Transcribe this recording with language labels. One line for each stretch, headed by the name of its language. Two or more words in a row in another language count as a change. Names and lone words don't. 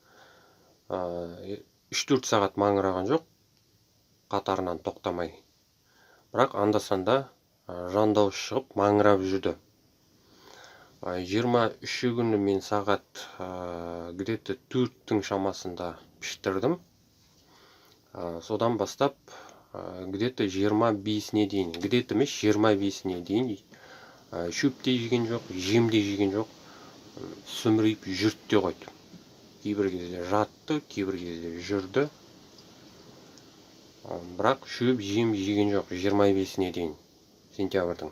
Kazakh: 3-4 сағат маңыраған жоқ, қатарынан тоқтамай. Бірақ анда-санда жан дауыс шығып маңырап жүрді. 23 күні мен сағат где-то 4-тің шамасында піштірдім. Содан бастап где-то 25-не дейін, где-то емес 25-не дейін шөпте жеген жоқ, жемде жеген жоқ, сүмірейіп жүртте қойды. Кейбір кезде жатты, кейбір кезде жүрді. Бірақ шөп жем жеген жоқ 25-не дейін, сентябрьдің.